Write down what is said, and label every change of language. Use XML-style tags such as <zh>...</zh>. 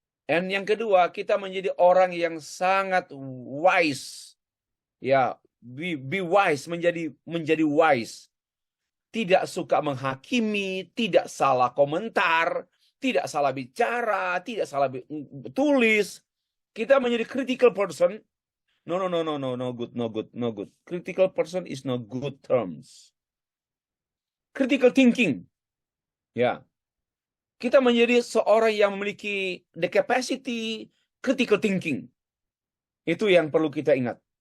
<id>Dan yang kedua, kita menjadi orang yang sangat wise. Ya,</id> <en>be wise,</en> <id>menjadi wise. Tidak suka menghakimi, tidak salah komentar, tidak salah bicara, tidak salah tulis. Kita menjadi</id> <en>critical person. No good. Critical person is no good terms. Critical thinking. Ya.</en> <id>Kita menjadi seorang yang memiliki</id> <en>the capacity critical thinking.</en> <id>Itu yang perlu kita ingat.</id>